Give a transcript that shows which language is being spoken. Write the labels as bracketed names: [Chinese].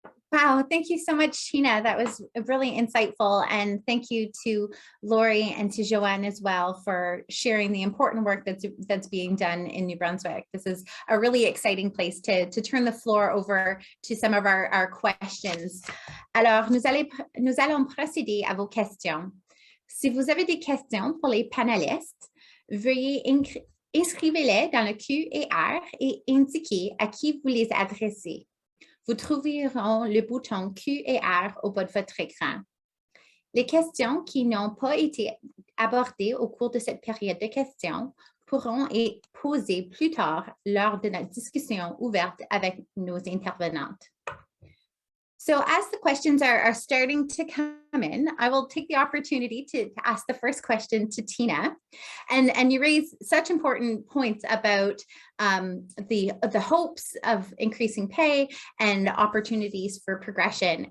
[English] Wow, thank you so much, Tina. That was really insightful. And thank you to Laurie and to Johanne as well for sharing the important work that's being done in New Brunswick. This is a really exciting place to turn the floor over to some of our questions. [French] Alors, nous allons procéder à vos questions. Si vous avez des questions pour les panélistes, veuillez inscrivez-les dans le QR et indiquez à qui vous les adressez. Vous trouverez le bouton QR au bas de votre écran. Les questions qui n'ont pas été abordés au cours de cette période de questions pourront être posés plus tard lors de notre discussion ouverte avec nos intervenantes. [English] So as the questions are starting to come in, I will take the opportunity to ask the first question to Tina. And you raise such important points about the hopes of increasing pay and opportunities for progression.